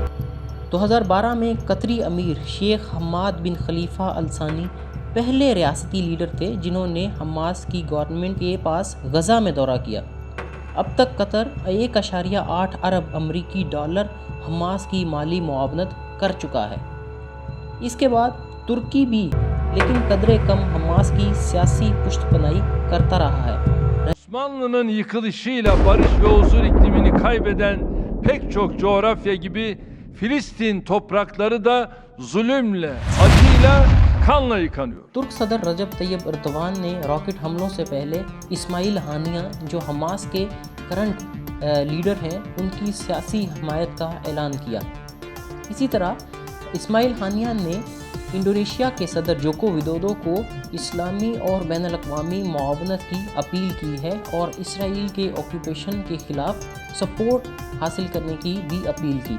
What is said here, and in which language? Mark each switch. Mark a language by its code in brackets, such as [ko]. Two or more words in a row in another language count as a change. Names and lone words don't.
[ur] 2012 میں قطری امیر شیخ حماد بن خلیفہ ال ثانی پہلے ریاستی لیڈر تھے جنہوں نے حماس کی گورنمنٹ کے پاس غزہ میں دورہ کیا۔ اب تک قطر 1.8 ارب امریکی ڈالر حماس کی مالی معاونت کر چکا ہے۔ اس کے بعد ترکی بھی، لیکن قدرے کم حماس کی سیاسی پشت پناہی کرتا رہا ہے۔ [tr] Osmanlı'nın yıkılışıyla barış ve huzur iklimini kaybeden pek çok coğrafya gibi Filistin toprakları da zulümle, acıyla, kanla yıkanıyor. [ur] ترک صدر رجب طیب اردوان نے راکٹ حملوں سے پہلے اسماعیل ہانیہ جو حماس کے [en] current leader [ur] ہیں ان کی سیاسی حمایت کا اعلان کیا۔ اسی طرح اسماعیل ہانیہ نے انڈونیشیا کے صدر جوکو ودودو کو اسلامی اور بین الاقوامی معاونت کی اپیل کی ہے اور اسرائیل کے آکوپیشن کے خلاف سپورٹ حاصل کرنے کی بھی اپیل کی۔